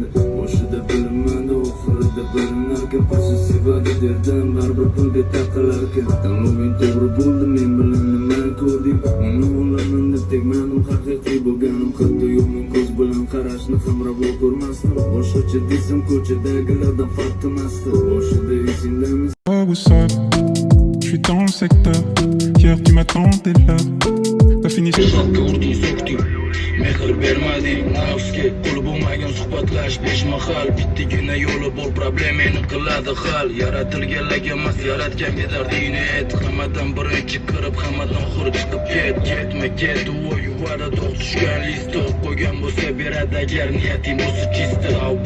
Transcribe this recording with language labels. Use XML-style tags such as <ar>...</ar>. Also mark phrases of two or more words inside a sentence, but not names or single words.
<uz>Boshida bilinmadi, oxirida bilinarkan, posessivada derdim, baribir pulga taqalarkan. Tanloving to'g'ri bo'ldi, men bilan nima ko'rding? Uni olaman deb tegmadim, haqiqiy bo'lganim, hatto yomon ko'z bilan qarashni ham ravo ko'rmasdim. Boshqacha desam ko'chadagilardan farq qilmasdi. Boshida esingdami?</uz> <en>Oh, what's up?</en> <fr>Je suis dans le secteur. Hier tu m'attendais là. T'as fini</fr> <uz>Xalqqa urding so'kding, mehr bermading nafsga. Qul bo'lmagan suhbatlash besh mahal. Bittigina yo'li bor, problemani qiladi hal. Yaratilganlarga emas, yaratganga dardingni ayt. Hammadan birinchi kirib, hammadan oxiri chiqib ket. Ketma ket, u yuvada dog' tushgan listda qo'ygan bo'lsa beradi agar niyating bo'lsa chista.</uz>